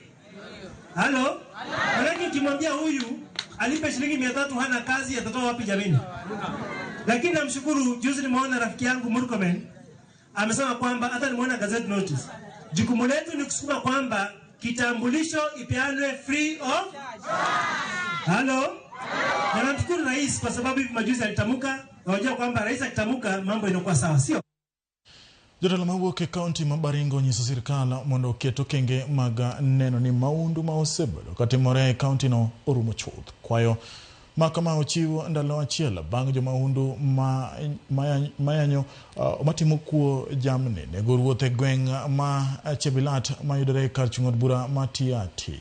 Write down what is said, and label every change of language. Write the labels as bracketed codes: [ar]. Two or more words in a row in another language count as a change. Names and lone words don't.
[sw] Halo? Lakini ukimwambia huyu alipe shilingi 300 hana kazi, atatoa wapi jamini? Lakini namshukuru, juzi nimeona rafiki yangu Murkomen amesema kwamba hata nimeona [en] gazette notice. [sw] Jukumu letu ni kusukuma kwamba kitambulisho ipeanwe [en] free of charge. [sw] Halo? Na namshukuru rais kwa sababu hivi majuzi alitamuka, na wajua kwamba rais akitamuka mambo inakuwa sawa, sio? [luo] Jotelo mawuok e kaunti ma Baringo nyiso sirkal mondo oket okenge mag neno ni maundu ma osebedo katimore e kaunti no orumo chuth. Kwayo makama ochiwo ndalo achiel bang' jo maundu mayanyo matimo kuo jamni nego ruoth e gweng' ma Chebilat mayudore kar chung'od bura ma Tiati.